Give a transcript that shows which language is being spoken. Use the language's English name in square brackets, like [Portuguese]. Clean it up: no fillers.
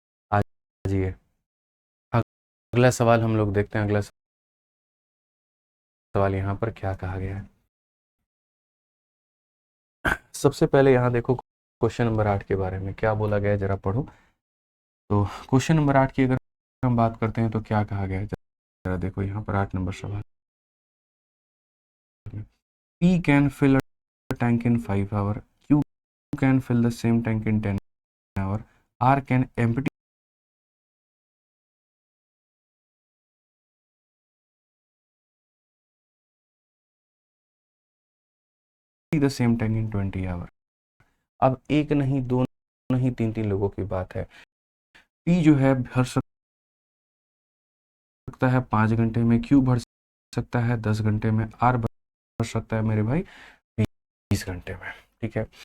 [Hindi] आ जाइए, अगला सवाल हम लोग देखते हैं। अगला सवाल यहाँ पर क्या कहा गया है। सबसे पहले यहाँ देखो क्वेश्चन नंबर 8 के बारे में क्या बोला गया है, जरा पढ़ो। तो क्वेश्चन नंबर 8 की अगर हम बात करते हैं तो क्या कहा गया है, जरा देखो यहाँ पर 8 नंबर सवाल। [English] P can fill a tank in 5 hours, Q can fill the same tank in 10 hours, R can empty the same tank in 20 hours। [Hindi] अब एक नहीं, दो नहीं, तीन तीन लोगों की बात है। P जो है भर सकता है 5 घंटे में, Q भर सकता है 10 घंटे में, R भर सकता है मेरे भाई 20 घंटे में, ठीक है।